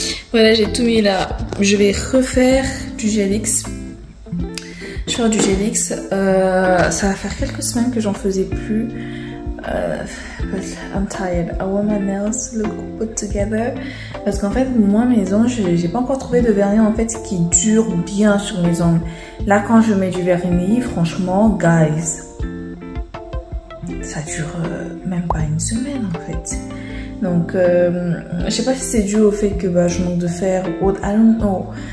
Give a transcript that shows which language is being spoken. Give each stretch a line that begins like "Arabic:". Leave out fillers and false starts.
French: Voilà, j'ai tout mis là. Je vais refaire du Gelix. Je vais faire du Gelix. Ça va faire quelques semaines que j'en faisais plus.
English: But I'm tired. I want my nails to look put together.
French: Parce qu'en fait, moi, mes ongles, j'ai pas encore trouvé de vernis en fait qui dure bien sur mes ongles. Là, quand je mets du vernis, franchement, guys, ça dure même pas une semaine en fait. Donc, je sais pas si c'est dû au fait que je manque de fer ou autre,
English: I don't know.